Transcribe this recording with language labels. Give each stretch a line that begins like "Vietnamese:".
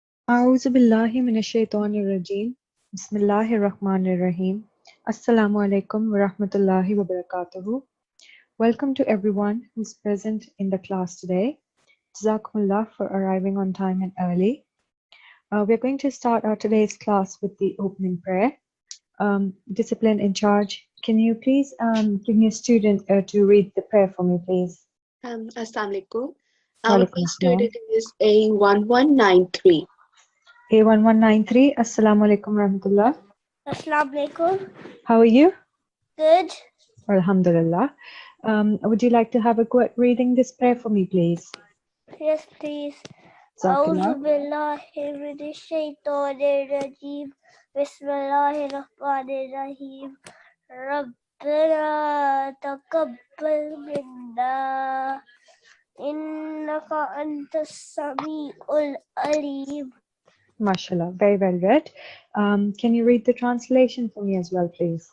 Arabic: أعوذ بالله من الشيطان الرجيم بسم الله الرحمن الرحيم Assalamu alaikum wa rahmatullahi wa barakatuhu.
English: Welcome to everyone who's present in the class today. Jazakumullah for arriving on time and early. We're going to start our today's class with the opening prayer. Discipline in charge, can you please give me a student to read the prayer for me, please? Assalamu alaikum. Our Walaikum first assalam. student is A1193. A1193, Assalamu alaikum wa rahmatullah. Assalamu alaikum. How are you? Good. Alhamdulillah. Would you like to have a quick reading this prayer for me, please? Yes, please. Jazakallah.
Arabic: أعوذ بالله من الشيطان الرجيم بسم الله الرحمن الرحيم ربنا تقبل منا إنك أنت السميع العليم.
English: MashaAllah, very well read. Can you read the translation for me as well, please?